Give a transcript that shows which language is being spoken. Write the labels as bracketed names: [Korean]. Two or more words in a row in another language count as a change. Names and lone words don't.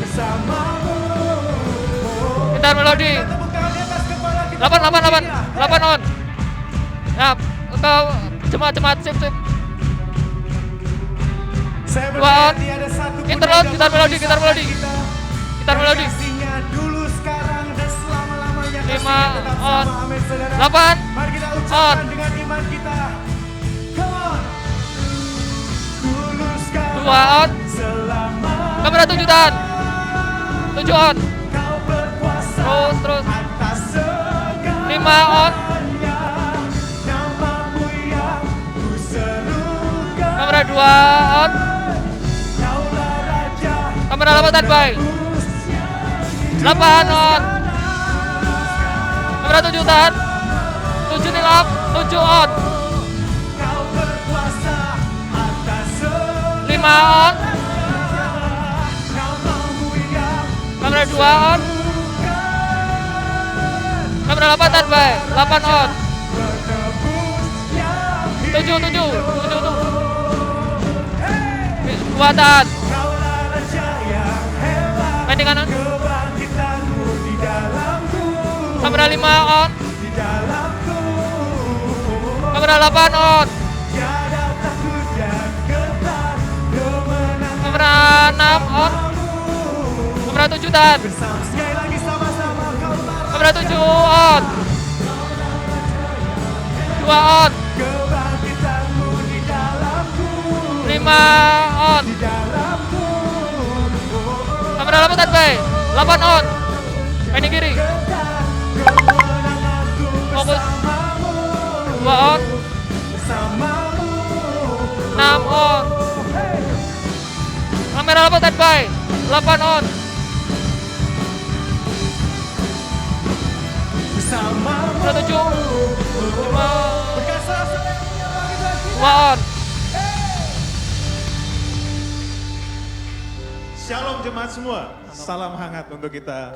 [Indonesian] Gitar melodi. 8 on. Ya, ke jemaat sip. Saya 2 on. berarti ada satu Interlude, penjaga gitar melodi. kita. Gitar melodi. Kasihnya dulu sekarang dan selama-lamanya. 5 Kasihnya tetap on. sama. Amin, saudara. 8 Mari kita on. ucapkan dengan iman kita. [English] Come on. [Indonesian] Dulu sekarang 2 on. selama Kamera 7 tahan. 7 on. kau berkuasa Terus. atas segala 5 on. namamu yang ku serukan. Kamera 2 on. Kaulah Raja Kamera 8 standby. 8 on. Kamera 7 tahan. 7 nilap. 7 on. kau berkuasa atas segala 5 on. namamu yang Kamera 2 on. Kamera 8 standby. 8 on. menebus yang 7 tuh. 2 tahan. Kaulah Raja yang hebat, Pending kanan. kebangkitanmu di dalamku, Kamera 5 on. di dalamku. Kamera 8 on. Tiada takut dan getar, kemenangan Kamera 6 on. Kamera 7 tahan. bersama. Sekali lagi sama-sama. Kaulah Kamera 7 on. 2 on. kebangkitanmu di dalamku, 5 on. di dalamku. Kamera 8 standby. 8 on. Pending kiri. Kemenanganku Fokus. bersamamu, 2 on. bersamamu. 6 on. Kamera 8 standby. 8 on. Bersamamu. Kamera 7. 5. Berkasah sayangnya bagi-bagi. 2 on. Shalom jemaat semua, salam hangat untuk kita